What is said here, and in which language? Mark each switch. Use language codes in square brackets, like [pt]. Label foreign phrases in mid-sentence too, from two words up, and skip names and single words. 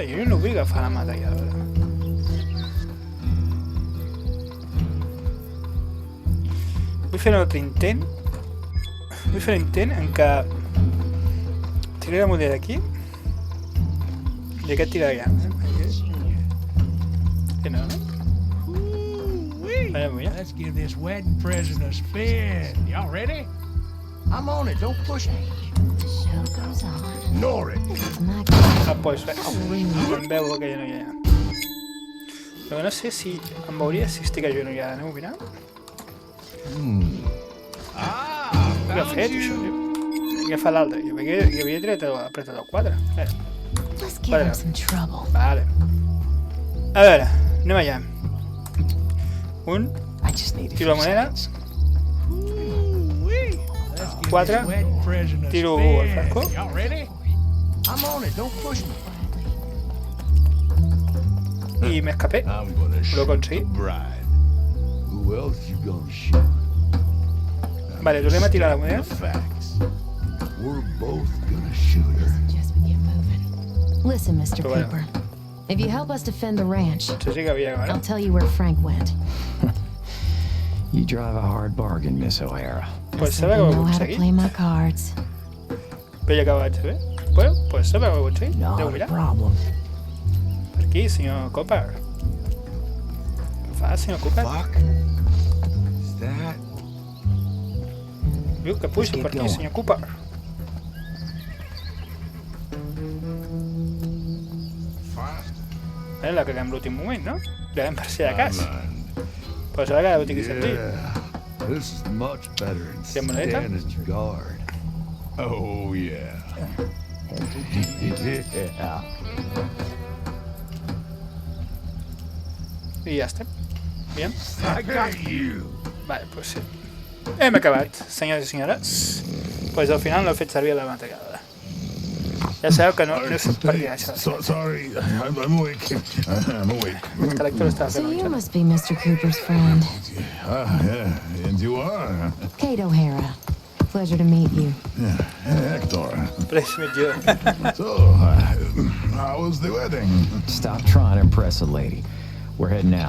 [ca] Jo no vull agafar la metralladora. Vull fer un altre intent. Vull fer un intent en què tiraré la moneda d'aquí i aquest tira d'allà. Que no, no? [en] Let's give this wedding present a spin. Y'all ready? I'm on it, don't push me. The show goes on. Ignore it. [ca] Ah, pues res. Em veu aquella noia allà. Però no sé si em veuria si estic agenollada. Anem a mirar? Què ha fet, això? Què fa l'altre? Jo havia tret apretat el 4. [en] Let's give him some trouble. [ca] Vale. A veure, anem allà. Un. Tiro la moneda. 4. Tiro el franco. I m'escapé. L'ho aconseguit. Vale, tornem a tirar la moneda. [en] Listen, Mr. Cooper. If you help us defend the ranch, [ca] Sí que havia acabat. [en] I'll tell you where Frank went. You drive a hard bargain, Miss O'Hara. [ca] Pues [en] I [ca] sabe que ho he [en] know how to [ca] aconseguit. [en] play my cards. [ca] Però ja que ho vaig fer. [es] Bueno, pues sabe [ca] que ho he aconseguit. [en] Not [ca] Deu [en] a [ca] mirar. [en] problem. [ca] Per aquí, senyor Cooper. Què fa, senyor Cooper? [en] Fuck. Is that? [ca] Viu que puja per aquí, senyor Cooper. La caguem l'últim moment, no? Caguem per si de cas. Però serà que ho tingui sentit. [en] This is much better than [es] ¿Qué moneda? [en] standing guard. Oh yeah. Yeah. [ca] I ja estem. Bien. [en] I got you. [ca] Vale, pues sí. Hem acabat, senyors i senyores. Pues al final no he fet servir la metralladora. Ja sabeu que no és per dir això. [en] Sorry, I'm awake. I'm awake. [ca] El caràcter estava [en] So [ca] fent [en] you [ca] un [en] must be Mr. Cooper's friend, Yeah, and you are? Kate O'Hara. Pleasure to meet you. Yeah, Hector. Pleasure to meet you. So, how was the wedding? Stop trying to impress a lady. We're heading out.